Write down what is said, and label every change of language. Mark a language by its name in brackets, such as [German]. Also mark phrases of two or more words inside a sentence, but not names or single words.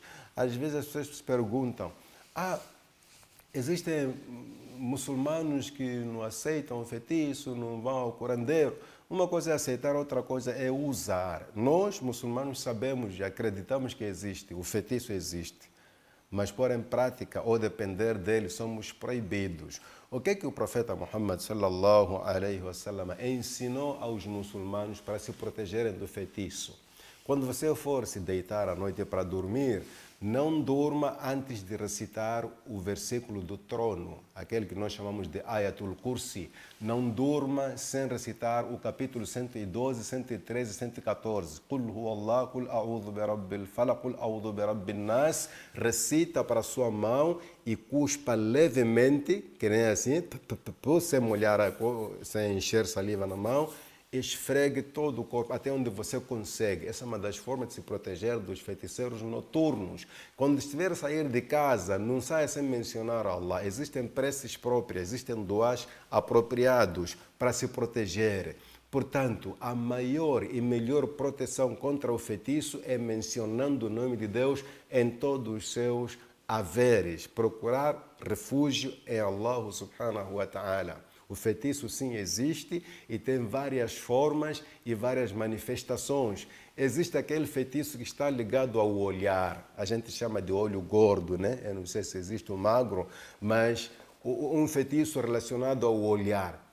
[Portuguese] Às vezes as pessoas se perguntam, existem muçulmanos que não aceitam o feitiço, não vão ao curandeiro. Uma coisa é aceitar, outra coisa é usar. Nós, muçulmanos, sabemos e acreditamos que existe, o feitiço existe. Mas pôr em prática ou depender dele, somos proibidos. O que o profeta Muhammad [Arabic] صلى الله عليه وسلم [Portuguese] ensinou aos muçulmanos para se protegerem do feitiço? Quando você for se deitar à noite para dormir, não durma antes de recitar o versículo do trono, aquele que nós chamamos de Ayatul Kursi. Não durma sem recitar o capítulo 112, 113 e 114. [Arabic] قل هو الله، قل أعوذ برب الفلق، قل أعوذ برب الناس. [Portuguese] Recita para a sua mão e cuspa levemente, que nem assim, sem molhar, sem encher saliva na mão. Esfregue todo o corpo até onde você consegue. Essa é uma das formas de se proteger dos feiticeiros noturnos. Quando estiver a sair de casa, não saia sem mencionar Allah. Existem preces próprias, existem duás apropriados para se proteger. Portanto, a maior e melhor proteção contra o feitiço é mencionando o nome de Deus em todos os seus haveres. Procurar refúgio em Allah [Arabic] سبحانه وتعالى. [Portuguese] O feitiço sim existe e tem várias formas e várias manifestações. Existe aquele feitiço que está ligado ao olhar. A gente chama de olho gordo, né? Eu não sei se existe o magro, mas um feitiço relacionado ao olhar.